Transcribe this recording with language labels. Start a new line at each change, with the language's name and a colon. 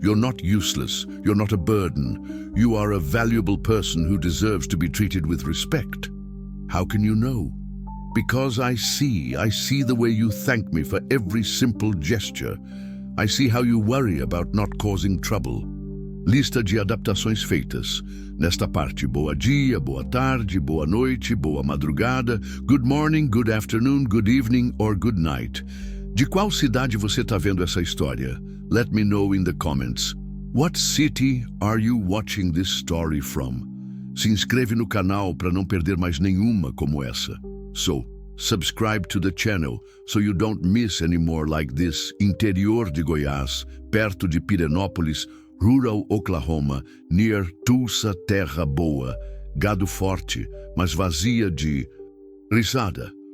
English: You're not useless. You're not a burden. You are a valuable person who deserves to be treated with respect. How can you know? Because I see the way you thank me for every simple gesture. I see how you worry about not causing trouble.
Portuguese: Lista de adaptações feitas. Nesta parte, boa dia, boa tarde, boa noite, boa madrugada,
English: good morning, good afternoon, good evening or good night.
Portuguese: De qual cidade você está vendo essa história?
English: Let me know in the comments. What city are you watching this story from?
Portuguese: Se inscreve no canal para não perder mais nenhuma como essa.
English: So, subscribe to the channel so you don't miss any more like this.
Portuguese: Interior de Goiás, perto de Pirenópolis,
English: rural Oklahoma, near Tulsa,
Portuguese: terra boa, gado forte, mas vazia de risada.